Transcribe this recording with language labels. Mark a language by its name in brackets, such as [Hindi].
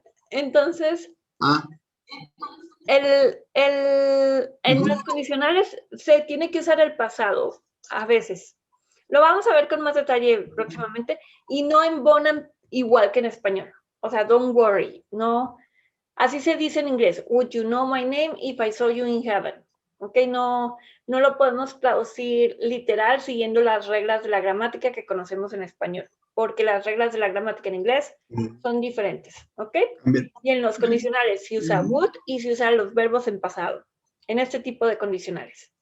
[Spanish] Entonces, Ah, en ujú. los condicionales se tiene que usar el pasado, a veces. Lo vamos a ver con más detalle próximamente, y no embonan igual que en español. O sea, [English] don't worry, [Spanish] no. Así se dice en inglés. [English] Would you know my name if I saw you in heaven? [Spanish] ¿Ok? No lo podemos traducir literal siguiendo las reglas de la gramática que conocemos en español, porque las reglas de la gramática en inglés son diferentes. ¿Ok? También. Y en los condicionales se usa would y se usan los verbos en pasado, en este tipo de condicionales.